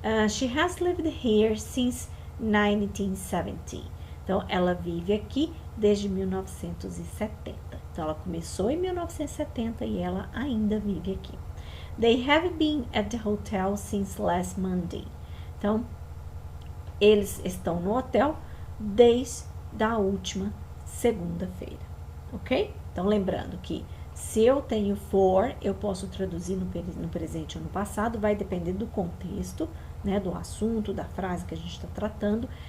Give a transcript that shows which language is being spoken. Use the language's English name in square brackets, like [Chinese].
[English] She has lived here since 1970. [Portuguese] Então, ela vive aqui desde 1970. Então, ela começou em 1970 e ela ainda vive aqui. [English] They have been at the hotel since last Monday. [Portuguese] Então, eles estão no hotel desde a última segunda-feira, ok? Então, lembrando que se eu tenho for, eu posso traduzir no presente ou no passado, vai depender do contexto, né, do assunto, da frase que a gente está tratando.